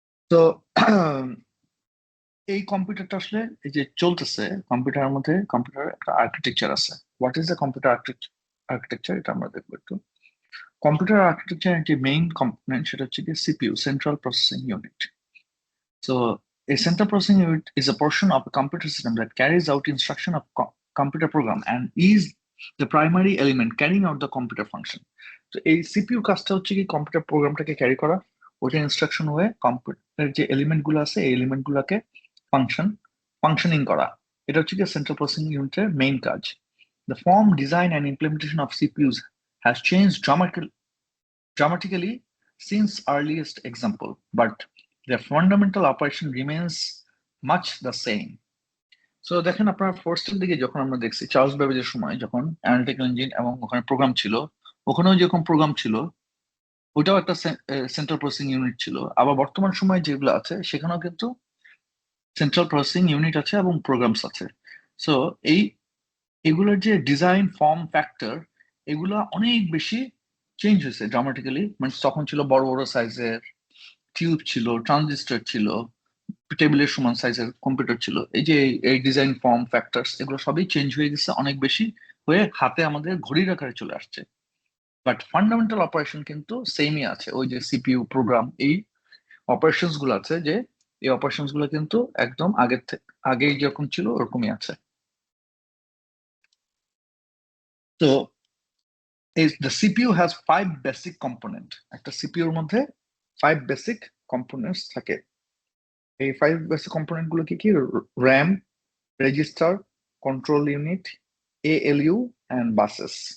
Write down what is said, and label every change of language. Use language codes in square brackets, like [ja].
[bn] তো এই কম্পিউটারটা আসলে এই যে চলতেছে, কম্পিউটারের মধ্যে কম্পিউটার একটা আর্কিটেকচার আছে। [en] what is the computer architecture, [bn] এটা আমরা দেখবো একটু। কম্পিউটার আর্কিটেকচার যে মেইন কম্পোনেন্ট সেটা হচ্ছে কি CPU, central processing unit. [en] So a central processing unit is a portion of a computer system that carries out instruction of computer program and is the primary element carrying out the computer function. [bn] তো এই CPU কাজটা হচ্ছে কি computer প্রোগ্রামটাকে carry করা, ওইটা instruction হয়ে computer যে element গুলো আছে এই এলিমেন্ট গুলোকে ফাংশনিং করা, এটা হচ্ছে কি সেন্ট্রাল প্রসেসিং ইউনিটের মেইন কাজ। [en] The form, design and implementation of CPUs has changed dramatically since earliest example, but their fundamental operation remains much the same. [bn] So দেখেন আপনার ফার্স্টের দিকে যখন আমরা দেখছি চার্লস বেবেজের সময় যখন অ্যানালিটিক্যাল ইঞ্জিন এবং ওখানে প্রোগ্রাম ছিল, ওখানেও যেরকম প্রোগ্রাম ছিল ওইটাও একটা সেন্ট্রাল প্রসেসিং ইউনিট ছিল। আবার বর্তমান সময়ে যেগুলো আছে সেখানেও কিন্তু সেন্ট্রাল প্রসেসিং ইউনিট আছে এবং প্রোগ্রামস আছে। সো এগুলোর যে ডিজাইন, ফর্ম ফ্যাক্টর, এগুলো অনেক বেশি চেঞ্জ হয়েছে ড্রামাটিক্যালি। মানে তখন ছিল বড় বড় সাইজের টিউব ছিল, ট্রানজিস্টর ছিল, টেবিলের সমান সাইজের কম্পিউটার ছিল। এই যে এই ডিজাইন, ফর্ম ফ্যাক্টরস, এগুলো সবই চেঞ্জ হয়ে গেছে অনেক বেশি, হয়ে হাতে আমাদের ঘড়ির আকারে চলে আসছে। বাট ফান্ডামেন্টাল অপারেশন কিন্তু সেমই আছে। ওই যে সিপিইউ প্রোগ্রাম, এই অপারেশনস গুলো আছে, যে এই অপারেশনস গুলো কিন্তু একদম আগে যেরকম ছিল ওরকমই আছে। [en] তো the CPU has 5 basic component. [bn] একটা সিপিইউর মধ্যে 5 বেসিক কম্পোনেন্টস থাকে। এই 5 বেসিক কম্পোনেন্ট গুলো কি কি? [en] RAM, register, control unit, ALU and buses.